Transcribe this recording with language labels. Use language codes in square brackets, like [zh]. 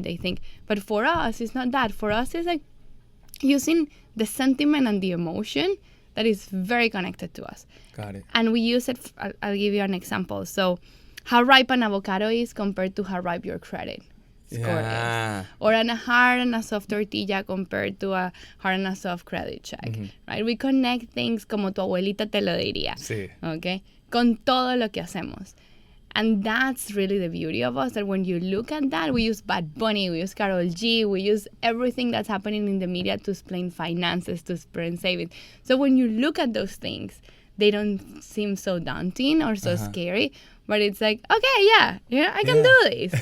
[en] They think, but for us, it's not that. For us, it's like using the sentiment and the emotion that is very connected to us. Got it. And we use it, I'll give you an example. So how ripe an avocado is compared to how ripe your credit score is. Or a hard and a soft tortilla compared to a hard and a soft credit check, right? We connect things [es] como tu abuelita te lo diría, [en] okay? [es] Con todo lo que hacemos. [en] And that's really the beauty of us, that when you look at that, we use Bad Bunny, we use Karol G, we use everything that's happening in the media to explain finances, to explain savings. So when you look at those things, they don't seem so daunting or so scary, but it's like, okay, I can do this.